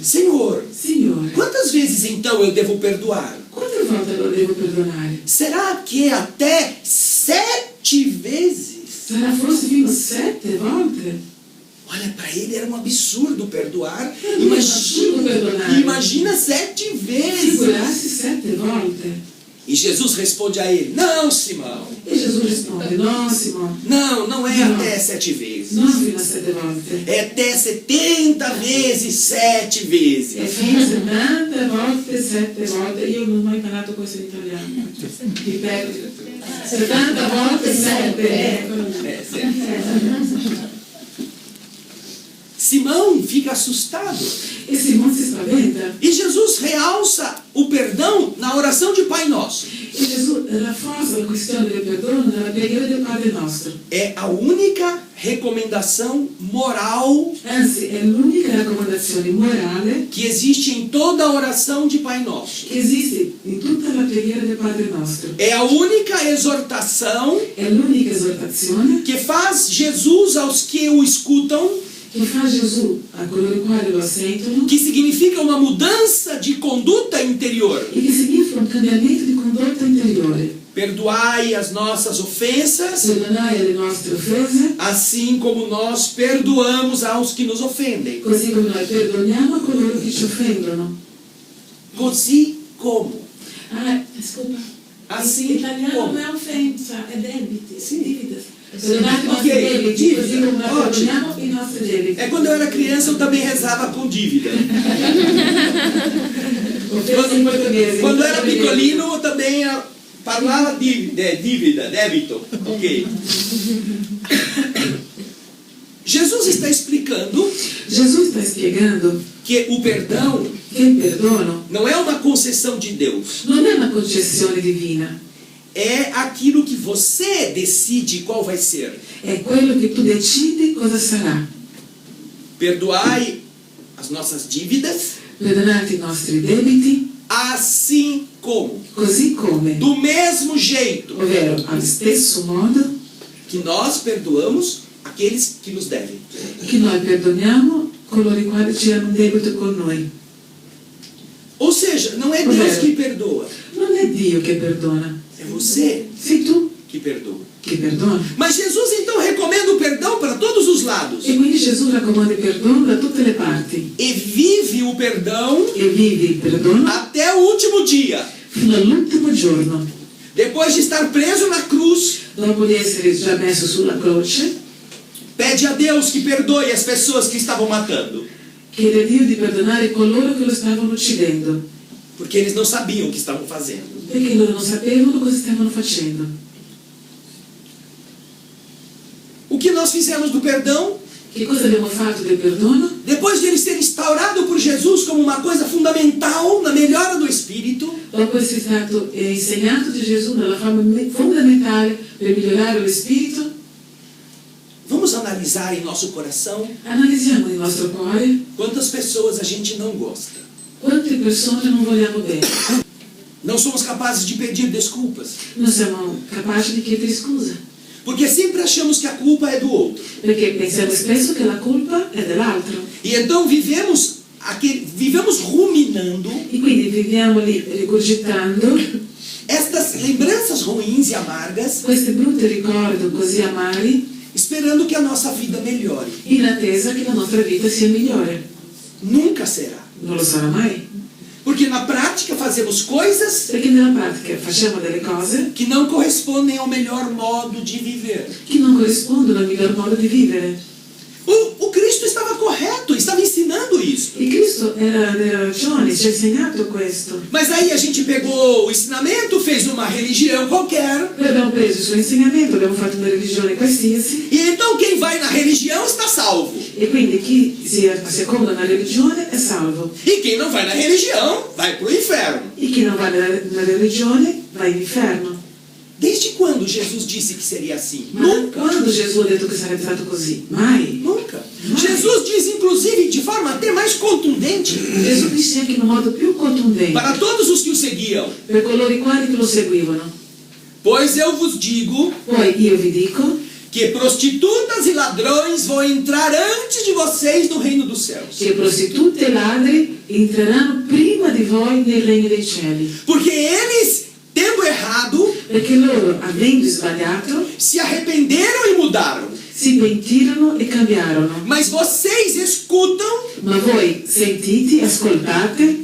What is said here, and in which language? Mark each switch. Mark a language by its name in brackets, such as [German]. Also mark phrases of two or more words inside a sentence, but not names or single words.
[Portuguese] Senhor, [Italian] Signore, [Portuguese] quantas vezes então eu devo perdoar? [Italian] quante volte lo devo perdonare? [Portuguese] Será que é até 7 vezes? [Italian] Sarà forse fino a 7 volte? [Portuguese] Olha, para ele era um absurdo perdoar. Era um absurdo perdoar. Imagina 7 vezes. [Italian] Figurarsi 7 volte. [Portuguese] E Jesus responde a ele: não, Simão. [Italian] E Gesù risponde, no Simone, [Portuguese] Não é Não. até 7 vezes. [Italian] non fino a 7 volte. [Portuguese] É até 70 vezes 7 E vezes. [Italian] fino a 70 volte, 7 volte. Io non ho mai imparato questo in italiano. Ripeto, 70 volte 7. [Portuguese] É, certo. Simão fica assustado. [Italian] E Simone si spaventa. [Portuguese] E Jesus realça o perdão na oração de Pai Nosso. [Italian] E Gesù rafforza la questione del perdono nella preghiera del Padre nostro. [Portuguese] É a única recomendação moral [Italian] Anzi, è l'unica raccomandazione morale [Portuguese] que existe em toda a oração de Pai Nosso. [Italian] che esiste in tutta la preghiera del Padre nostro. [Portuguese] É a única exortação [Italian] È l'unica esortazione [Portuguese] que faz Jesus aos que o escutam, [Italian] che fa Gesù a coloro i quali lo sentono [Portuguese] que significa uma mudança de conduta interior. [Italian] e che significa un cambiamento di condotta interiore. [Portuguese] Perdoai as nossas ofensas, [Italian] Perdonare le nostre offese, [Portuguese] assim como nós perdoamos aos que nos ofendem. [Italian] così come noi perdoniamo a coloro che ci offendono. [Portuguese] Così como? Ah, desculpa. Assim Italiano como? não é ofensa, é débito, Sim. dívidas. [Italian] Perdonate i nostri Ok, debiti, [Portuguese] dívida. [Italian] così come noi [Portuguese] Ótimo. [Italian] perdoniamo i nostri debiti. [Portuguese] É quando eu era criança eu também rezava com dívida. [Italian] Offese in portoghese. [Portuguese] Quando eu era picolino eu também parlava dívida, débito. Ok. Jesus está explicando [Italian] Gesù sta spiegando [Portuguese] que o perdão [Italian] che il perdono [Portuguese] não é uma concessão de Deus. [Italian] non è una concessione divina, [Portuguese] É aquilo que você decide qual vai ser. [Italian] è quello che tu decidi cosa sarà. [Portuguese] Perdoai as nossas dívidas, [Italian] Perdonate i nostri debiti, [Portuguese] assim como, [Italian] così come, [Portuguese] do mesmo jeito [Italian] ovvero allo stesso modo [Portuguese] que nós perdoamos aqueles que nos devem. [Italian] che noi perdoniamo coloro i quali ci hanno un debito con noi. [Portuguese] Ou seja, não é Deus que perdoa, [Italian] Non è Dio che perdona, [Portuguese] é você [Italian] sei tu [Portuguese] que perdoa. [Italian] che perdona. [Portuguese] Mas Jesus então recomenda o perdão para todos os lados [Italian] E quindi Gesù raccomanda il perdono da tutte le parti [Portuguese] e vive o perdão [Italian] e vivi il perdono [Portuguese] até o último dia. [Italian] fino all'ultimo giorno. [Portuguese] Depois de estar preso na cruz, [Italian] Dopo di essere già messo sulla croce, [Portuguese] pede a Deus que perdoe as pessoas que estavam matando. [Italian] chiede a Dio di perdonare coloro che lo stavano uccidendo, [Portuguese] Porque eles não sabiam o que estavam fazendo. [Italian] perché loro non sapevano cosa stavano facendo. [Portuguese] O que nós fizemos do perdão? [Italian] Che cosa abbiamo fatto del perdono? [Portuguese] Depois de ele ser instaurado por Jesus como uma coisa fundamental na melhora do espírito, [Italian] Dopo essere stato insegnato di Gesù nella forma fondamentale per migliorare lo spirito, [Portuguese] vamos analisar em nosso coração [Italian] analizziamo nel nostro cuore [Portuguese] quantas pessoas a gente não gosta. [Italian] quante persone non vogliamo bene. [Portuguese] Não somos capazes de pedir desculpas. [Italian] Non siamo capaci di chiedere scusa, [Portuguese] Porque sempre achamos que a culpa é do outro. [Italian] perché pensiamo spesso che la colpa è dell'altro. [Portuguese] E então vivemos ruminando [Italian] E quindi viviamo lì rigurgitando [Portuguese] estas lembranças ruins e amargas, [Italian] questi brutti ricordi così amari, [Portuguese] esperando que a nossa vida melhore. [Italian] in attesa che la nostra vita sia migliore. [Portuguese] Nunca será. [Italian] Non lo sarà mai, [Portuguese] Porque na prática fazemos coisas [Italian] perché nella pratica facciamo delle cose [Portuguese] que não correspondem ao melhor modo de viver. [Italian] che non corrispondono al miglior modo di vivere. [Portuguese] O Cristo estava correto, estava ensinando isso. [Italian] Il Cristo era ragione, ci ha insegnato questo. [Portuguese] Mas aí a gente pegou o ensinamento, fez uma religião qualquer, [Italian] Noi abbiamo preso il suo insegnamento, abbiamo fatto una religione qualsiasi, [Portuguese] e então quem vai na religião está salvo. [Italian] e quindi chi si asseconda una religione è salvo, [Portuguese] E quem não vai na religião vai para o inferno. [Italian] e chi non va nella religione va in inferno. [Portuguese] Desde quando Jesus disse que seria assim? [Italian] Ma quando Gesù ha detto che sarebbe stato così? Mai. [Portuguese] Nunca. Jesus diz, inclusive, de forma até mais contundente, [Italian] Gesù disse anche in un modo più contundente [Portuguese] para todos os que o seguiam: [Italian] per coloro i quali che lo seguivano. [Portuguese] Pois eu vos digo [Italian] Poi io vi dico [Portuguese] que prostitutas e ladrões vão entrar antes de vocês no reino dos céus. [Italian] che prostitute e ladri entreranno prima di voi nel regno dei cieli, [Portuguese] Porque eles, tendo errado, [Italian] perché loro, avendo sbagliato, [Portuguese] se arrependeram e mudaram. [Italian] si pentirono e cambiarono. [Portuguese] Mas vocês escutam, [Italian] Ma voi sentite, ascoltate,